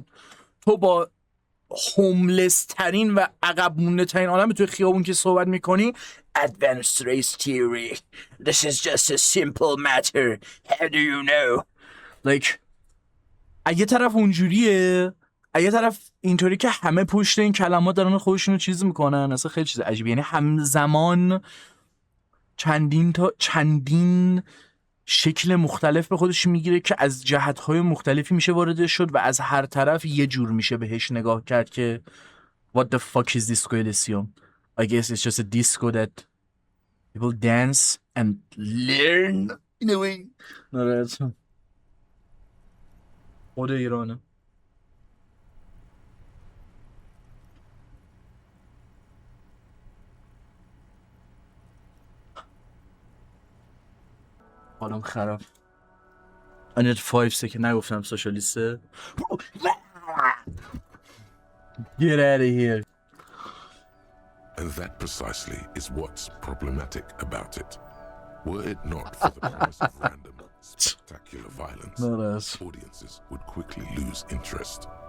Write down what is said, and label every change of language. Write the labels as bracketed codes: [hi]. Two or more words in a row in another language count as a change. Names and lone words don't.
[fa] تو با هوملس ترین و عقب مونده ترین آدم توی خیابون که صحبت میکنی [en] Advanced Race Theory This is just a simple matter How do you know like [fa] اگه طرف اونجوریه، اگه طرف اینطوری که همه پشت این کلمات دارن خودشون رو چیز میکنن، اصلا خیلی چیز عجیبی. یعنی همزمان چندین شکل مختلف به خودش میگیره که از جهت‌های مختلفی میشه وارد شد و از هر طرف یه جور میشه بهش نگاه کرد که [en] What the fuck is disco Elysium? I guess it's just a disco that people dance and learn in a way. [fa] نرد خود ایرانه. حالم خراب. [en] I need 5 seconds [fa] نگفتم سوشالیسته. [en] Get out of here. And that precisely is what's problematic about it. Were it not for the promise of random, spectacular violence, audiences would quickly lose interest.